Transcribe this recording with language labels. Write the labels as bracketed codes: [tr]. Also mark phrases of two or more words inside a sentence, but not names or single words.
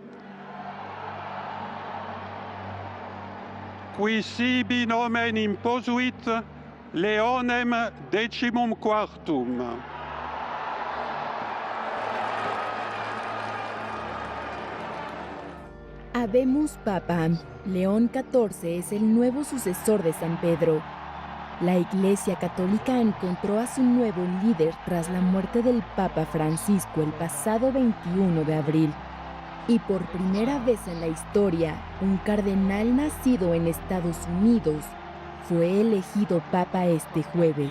[la] qui sibi nomen imposuit Leonem XIV. Habemus Papam. [es] León XIV es el nuevo sucesor de San Pedro. La Iglesia Católica encontró a su nuevo líder tras la muerte del Papa Francisco el pasado 21 de abril. Y por primera vez en la historia, un cardenal nacido en Estados Unidos fue elegido papa este jueves.